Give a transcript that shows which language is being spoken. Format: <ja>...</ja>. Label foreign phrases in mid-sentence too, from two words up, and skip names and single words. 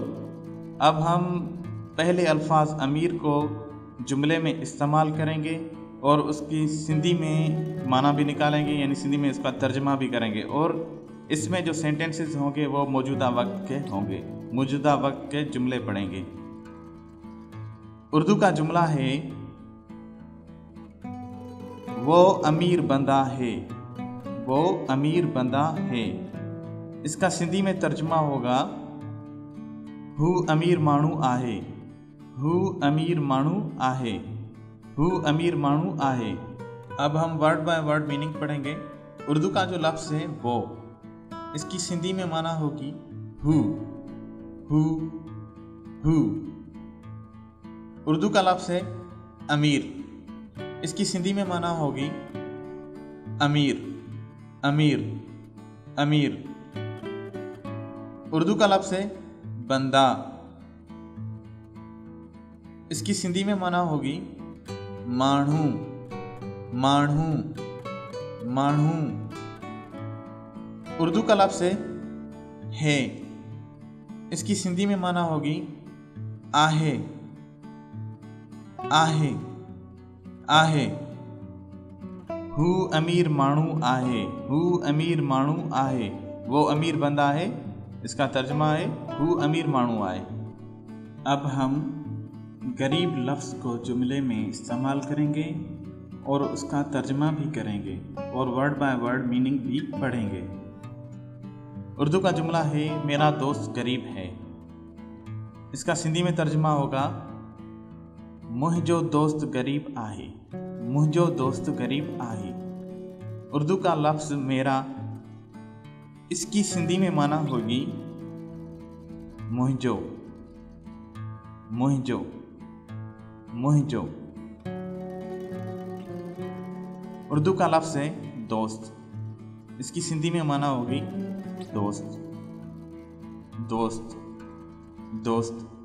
<ur>اب ہم پہلے الفاظ امیر کو جملے میں استعمال کریں گے اور اس کی سندھی میں معنی بھی نکالیں گے، یعنی سندھی میں اس کا ترجمہ بھی کریں گے، اور اس میں جو سینٹینسز ہوں گے وہ موجودہ وقت کے ہوں گے. موجودہ وقت کے جملے پڑھیں گے۔ اردو کا جملہ ہے وہ امیر بندہ ہے، وہ امیر بندہ ہے. اس کا سندھی میں ترجمہ ہوگا</ur> <sd>हू अमीर माण्हू आहे, हू अमीर माण्हू आहे, हू अमीर माण्हू आहे।</sd> <ur>اب ہم</ur> <en>word by word meaning पढ़ेंगे।</en> <ur>اردو کا جو لفظ ہے وہ، اس کی سندھی میں معنی ہوگی</ur> <sd>हू, हू, हू।</sd> <ur>اردو کا لفظ ہے امیر، اس کی سندھی میں معنی ہوگی امیر، امیر، امیر. اردو کا لفظ ہے بندہ، اس کی سندھی میں معنی ہوگی</ur> <sd>माण्हू, माण्हू, माण्हू।</sd> <ur>اردو کا لفظ ہے، اس کی سندھی میں معنی ہوگی</ur> <sd>आहे, आहे, आहे। हू अमीर माण्हू आहे, हू अमीर माण्हू आहे,</sd> <ur>وہ امیر بندہ ہے، اس کا ترجمہ ہے</ur> <sd>हू अमीर माण्हू आहे।</sd> <ur>اب ہم غریب لفظ کو جملے میں استعمال کریں گے اور اس کا ترجمہ بھی کریں گے اور</ur> <en>word by word meaning</en> <ur>بھی پڑھیں گے. اردو کا جملہ ہے میرا دوست غریب ہے، اس کا سندھی میں ترجمہ ہوگا</ur> <sd>मुंहिंजो दोस्त गरीब आहे, मुंहिंजो दोस्त गरीब आहे।</sd> <ur>اردو کا لفظ میرا، اس کی سندھی میں معنی ہوگی</ur> <sd>मुंहिंजो, मुंहिंजो, मुंहिंजो।</sd> <ur>اردو کا لفظ ہے دوست، اس کی سندھی میں معنی ہوگی دوست، دوست، دوست.</ur>